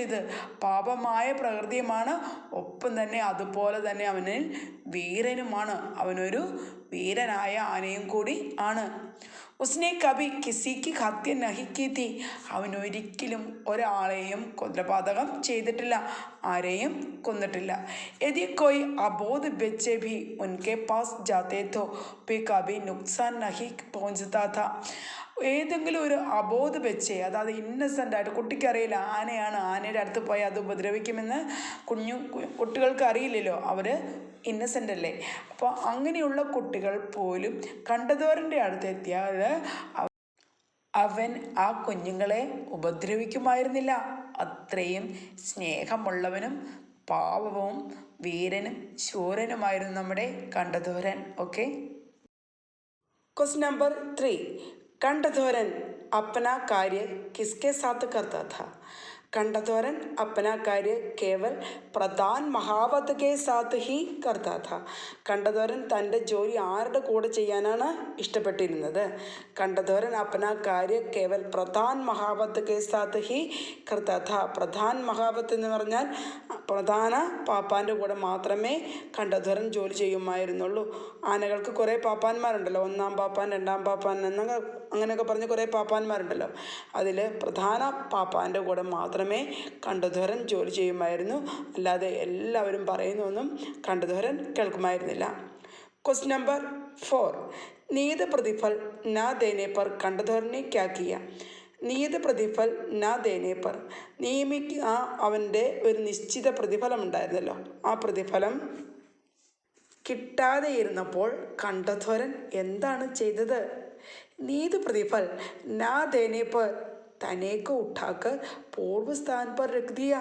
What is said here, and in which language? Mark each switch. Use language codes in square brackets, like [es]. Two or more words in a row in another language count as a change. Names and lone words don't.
[ml] ഇത് പാപമായ പ്രകൃതിയുമാണ്, ഒപ്പം തന്നെ അതുപോലെ തന്നെ അവനിൽ വീരനുമാണ്. അവനൊരു വീരനായ ആനയും കൂടി ആണ്. [hi] उसने कभी किसी की हत्या नहीं की थी. [ml] അവൻ ഒരിക്കലും ഒരാളെയും കൊലപാതകം ചെയ്തിട്ടില്ല, ആരെയും കൊന്നിട്ടില്ല. [hi] यदि कोई अबोध ബच्चे भी उनके पास जाते तो भी कभी नुकसान नहीं पहुंचता था. [ml] ഏതെങ്കിലും ഒരു അബോധ ബच्चे, അതായത് ഇന്നസെൻ്റ് ആയിട്ട്, കുട്ടിക്കറിയില്ല ആനയാണ്, ആനയുടെ അടുത്ത് പോയി അത് ഉപദ്രവിക്കുമെന്ന് കുട്ടികൾക്ക് അറിയില്ലല്ലോ, അവർ ഇന്നസെൻ്റ് അല്ലേ. അപ്പോൾ അങ്ങനെയുള്ള കുട്ടികൾ പോലും കണ്ഠധോരൻ്റെ അടുത്തെത്തിയാൽ അവൻ ആ കുഞ്ഞുങ്ങളെ ഉപദ്രവിക്കുമായിരുന്നില്ല. അത്രയും സ്നേഹമുള്ളവനും പാവവും വീരനും ശൂരനുമായിരുന്നു നമ്മുടെ കണ്ഠധോരൻ. ഓക്കെ, [en] question number 3. [hi] कंठधोरन अपना कार्य किसके साथ करता था? कंठधोरन अपना कार्य केवल प्रधान महावत के साथ ही करता था. [ml] കണ്ഠധോരൻ തൻ്റെ ജോലി ആരുടെ കൂടെ ചെയ്യാനാണ് ഇഷ്ടപ്പെട്ടിരുന്നത്? [hi] കണ്ഠധോരൻ अपना कार्य केवल प्रधान महावत के साथ ही करता था. प्रधान महावत [ml] എന്ന് പറഞ്ഞാൽ പ്രധാന പാപ്പാൻ്റെ കൂടെ മാത്രമേ കണ്ഠധോരൻ ജോലി ചെയ്യുമായിരുന്നുള്ളൂ. ആനകൾക്ക് കുറേ പാപ്പാന്മാരുണ്ടല്ലോ, 1-ാം പാപ്പാൻ, 2-ാം പാപ്പാൻ അങ്ങനെയൊക്കെ പറഞ്ഞ് കുറേ പാപ്പാന്മാരുണ്ടല്ലോ. അതിൽ പ്രധാന പാപ്പാൻ്റെ കൂടെ മാത്രമേ കണ്ഠധോരൻ ജോലി ചെയ്യുമായിരുന്നു. അല്ലാതെ എല്ലാവരും പറയുന്നൊന്നും കണ്ഠധോരൻ കേൾക്കുമായിരുന്നില്ല. [en] question number 4. [hi] नियत प्रतिफल न देने पर कंठधोरन ने क्या किया? नियत प्रतिफल न देने पर. [ml] അവൻ്റെ ഒരു നിശ്ചിത പ്രതിഫലം ഉണ്ടായിരുന്നല്ലോ, ആ പ്രതിഫലം കിട്ടാതെ ഇരുന്നപ്പോൾ കണ്ഠധോരൻ എന്താണ് ചെയ്തത്? [hi] नीत प्रतिफल न देने पर तनेक उठाकर पूर्वस्थान पर रख दिया.